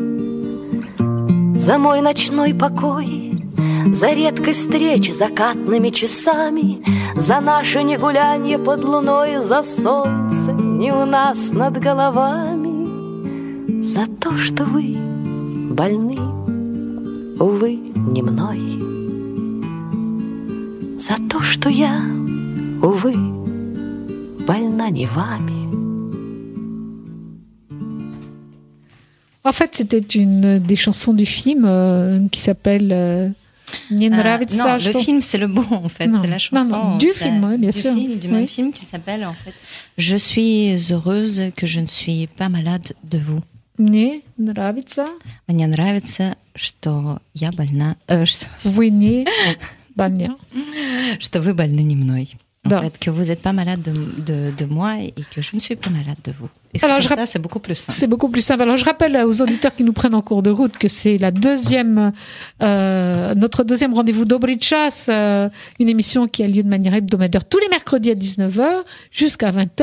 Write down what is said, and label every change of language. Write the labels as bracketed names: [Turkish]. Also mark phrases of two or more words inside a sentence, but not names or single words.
[Russian] За мой ночной покой, за редкость встреч закатными часами, за наше негулянье под луной, за солнце не у нас над головами, за то, что вы больны, увы, не мной, за то, что я, увы, больна не вами. [French] En fait, c'était une des chansons du film qui s'appelle non, le film, c'est le bon, en fait. C'est la chanson du film, bien sûr. Du même film qui s'appelle, en fait, Je suis heureuse que je ne suis pas malade de vous. [Russian] Мне нравится. Мне нравится, что я больна... Вы не больны. Что вы больны не мной. [French] En fait, que vous n'êtes pas malade de moi et que je ne suis pas malade de vous. Et ça, c'est beaucoup plus simple. C'est beaucoup plus simple. Alors, je rappelle aux auditeurs qui nous prennent en cours de route que c'est notre deuxième rendez-vous Dobry Čas, une émission qui a lieu de manière hebdomadaire tous les mercredis à 19h jusqu'à 20h.